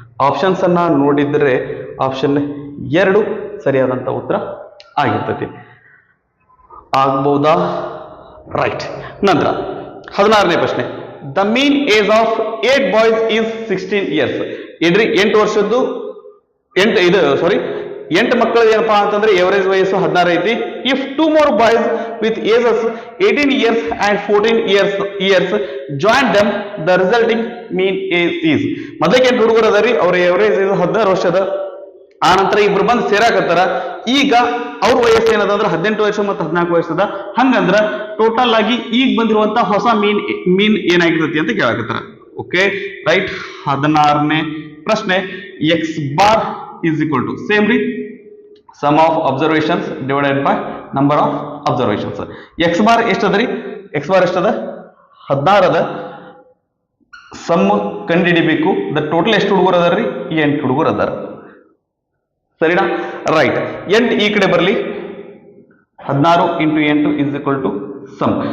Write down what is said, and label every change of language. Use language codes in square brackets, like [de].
[kn] Options ಅನ್ನ ನೋಡಿದ್ರೆ option 2 ಸರಿಯಾದಂತ ಉತ್ತರ ಆಗಿರ್ತತಿ. ಆಗ್ಬಹುದಾ? ರೈಟ್. ನಂತರ 16ನೇ ಪ್ರಶ್ನೆ. [en] The mean age of 8 boys is 16 years. [kn] ಇದ್ರಿ 8 ವರ್ಷದ್ದು 8 ಮಕ್ಕಳು ಏನಪ್ಪಾ ಅಂತಂದ್ರೆ ಎವರೇಜ್ ವಯಸ್ಸು 16 ಐತಿ. [en] If 2 more boys with ages 18 years and 14 years join them, the resulting mean age is. [kn] ಮೊದಲಿಗೆ 8 ಹುಡುಗರು ಅದಾರಿ, ಅವ್ರ ಎವರೇಜ್ 16 ವರ್ಷದ. ಆ ನಂತರ ಇಬ್ರು ಬಂದು ಸೇರಾಕತ್ತಾರ. ಈಗ ಅವ್ರ ವಯಸ್ಸು ಏನದಂದ್ರೆ 18 ವರ್ಷ ಮತ್ತು 14 ವರ್ಷದ. ಹಂಗಂದ್ರ ಟೋಟಲ್ ಆಗಿ ಈಗ ಬಂದಿರುವಂತ ಹೊಸ ಮೀನ್ ಏನಾಗಿರ್ತೈತಿ ಅಂತ ಕೇಳಾಕತ್ತಾರ. Okay, right. 16ನೇ ಪ್ರಶ್ನೆ. [en] X bar is equal to same ರೀ sum of observations divided by number of observations. [kn] x bar ಎಷ್ಟದ ರೀ? x bar ಎಷ್ಟದ 16 ಅದ. ಸಮ್ ಕಂಡುಹಿಡಿಬೇಕು. ದ ಟೋಟಲ್ ಎಷ್ಟು ಹುಡುಗರು ಅದಾರ ರೀ 8 ಹುಡುಗರು ಅದಾರ. ಸರಿನಾ? ರೈಟ್. 8 ಈ ಕಡೆ ಬರಲಿ. [en] 16 into 8 is equal to sum.